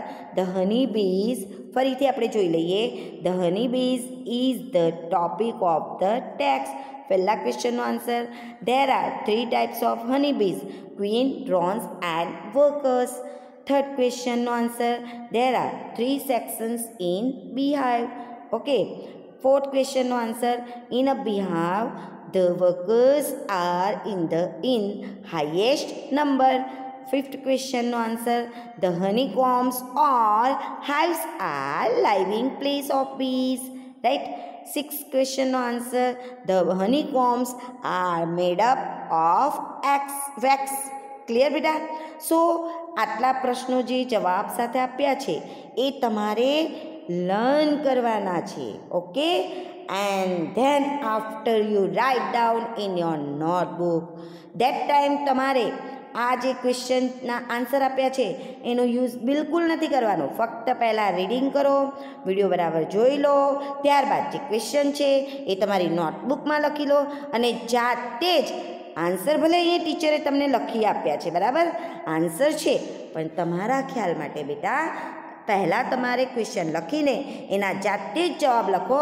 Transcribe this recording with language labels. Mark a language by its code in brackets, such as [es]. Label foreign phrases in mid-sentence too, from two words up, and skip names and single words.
[en] The honey bees, [gu] ફરીથી આપણે જોઈ લઈએ. [en] the honey bees is the topic of the text. [gu] પહેલા ક્વેશ્ચનનો આન્સર, [en] There are 3 types of honey bees, queen, drones and workers. [gu] થર્ડ ક્વેશ્ચનનો આન્સર, [en] There are 3 sections in beehive. ઓકે. [gu] ફોર્થ ક્વેશ્ચનનો આન્સર, [en] In a beehive the workers are in highest number. Fifth question no answer, the honeycombs or hives are living place of bees, right. Sixth question no answer, the honeycombs are made up of wax. [gu] ક્લિયર બેટા? સો આટલા પ્રશ્નો જે જવાબ સાથે આપ્યા છે એ તમારે લર્ન કરવાના છે. ઓકે. [en] And then after you write down in your notebook, that time [gu] તમારે આ જે ક્વેશ્ચનના આન્સર આપ્યા છે એનો યુઝ બિલકુલ નથી કરવાનો. ફક્ત પહેલાં રીડિંગ કરો, વિડીયો બરાબર જોઈ લો, ત્યારબાદ જે ક્વેશ્ચન છે એ તમારી નોટબુકમાં લખી લો અને જાતે જ આન્સર ભલે અહીંયા ટીચરે તમને લખી આપ્યા છે, બરાબર, આન્સર છે, પણ તમારા ખ્યાલ માટે બેટા પહેલાં તમારે ક્વેશ્ચન લખીને એના જાતે જ જવાબ લખો.